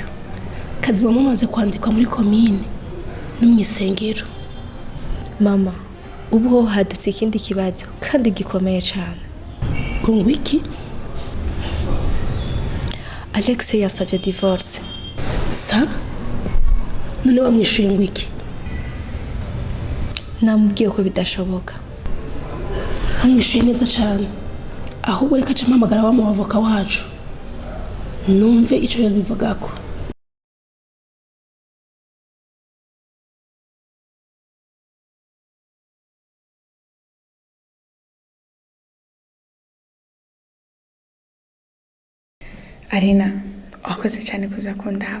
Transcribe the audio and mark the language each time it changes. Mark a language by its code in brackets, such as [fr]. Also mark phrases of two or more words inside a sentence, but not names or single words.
[rn] Kazi bamaze kwandikwa muri commune no mwisengero. Mama, ubu hadutse ikindi kibazo kandi gikomeye cyane. Ngo iki? Alexei yasabye divorce. Sa? None wamwishuye ngo iki? Namubwiye ko bidashoboka. Wamwishuye neza cyane. Ahubwo reka mpamagara wa mu avoka wacu. Numve ico yabivugako. Arina, wakoze cyane kuza kundaba.